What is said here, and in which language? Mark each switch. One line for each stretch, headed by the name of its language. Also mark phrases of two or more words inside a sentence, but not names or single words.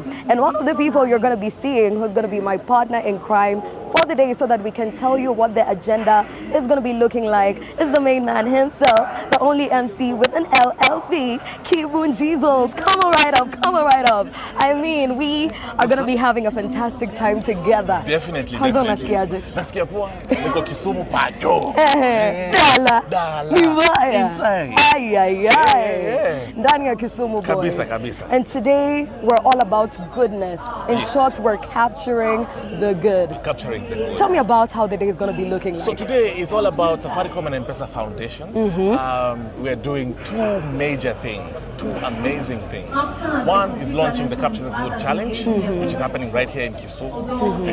English: And one of the people you're going to be seeing, who's going to be my partner in crime for the day, so that we can tell you what the agenda is going to be looking like, is the main man himself, the only MC with an LLB, Kibun Jesus. Come on right up, come on right up. I mean, we are going to be having a fantastic time together. Definitely.
Swahili: Hanzo nasikiaje? Nasikia poa. Niko Kisumu pacho. Dala. Nibaya. Ay. Ndani ya Kisumu Boys. Kabisa.
English: And today we're all about goodness. In short, we're capturing the good. Capturing the good. Tell me about how the day is going to be looking like. So today is all about Safaricom and M-Pesa Foundation. We're doing two major things, two amazing things. One is launching the Capture the Good Challenge, which is happening right here in Kisumu.